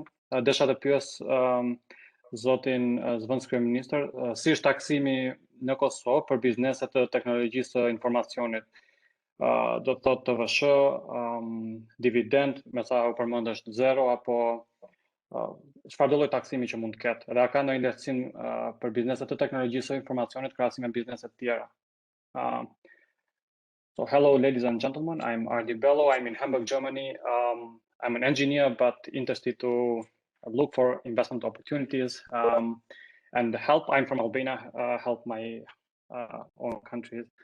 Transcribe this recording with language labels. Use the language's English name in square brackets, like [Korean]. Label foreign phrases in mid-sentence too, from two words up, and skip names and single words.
[Albanian] Desha të pyes zotin zëvendës kryeministër, si është taksimi në Kosovë për bizneset të teknologjisë së informacionit? Do të thotë TVSH, dividend, me sa u përmend është 0 apo çfarë lloj taksimi që mund të ketë? Dhe a ka ndonjë lehtësim për bizneset të teknologjisë së informacionit krahasim me bizneset tjera? [English] So hello, ladies and gentlemen. I'm Ardi Bello. I'm in Hamburg, Germany. I'm an engineer, but interested to look for investment opportunities and help. I'm from Albania. Help my own countries.